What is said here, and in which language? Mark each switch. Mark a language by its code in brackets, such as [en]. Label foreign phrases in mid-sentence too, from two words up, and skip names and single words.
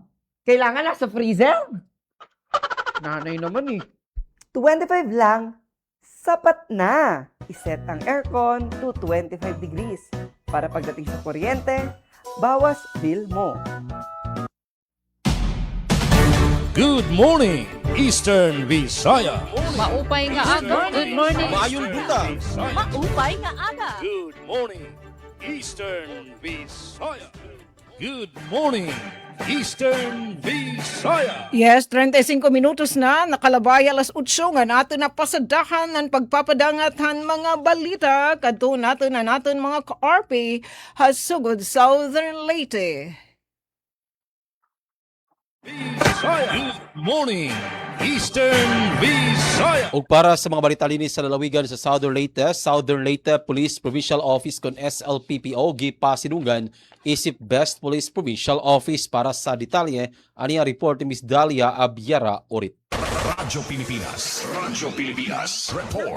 [tl] Kailangan nasa freezer? Nanay naman, 25 lang. Sapat na. Iset ang aircon [en] to 25 degrees. [tl] Para pagdating sa kuryente, bawas bill mo. [en] Good morning, Eastern Visaya. [war] Maupay nga aga. [en] Good morning. [ceb] Maayong buta. [war] Maupay nga aga. [en] Good morning, Eastern Visaya. Good morning, Eastern Visaya. [war] Yes, 35 minutos na, nakalabay alas 8 nga natin na pasadahan ng pagpapadangatan mga balita. Kadto natin mga ka-RP hasugod Southern Leyte. [en] Visaya. Good morning, Eastern Visaya. [ceb] Ug para sa mga balita linis sa lalawigan sa Southern Leyte Police Provincial Office kon SLPPO gipasinungan isip Best Police Provincial Office. Para sa detalye ani ang report ni Miss Dalia Abiara Orit. Radyo Pilipinas report.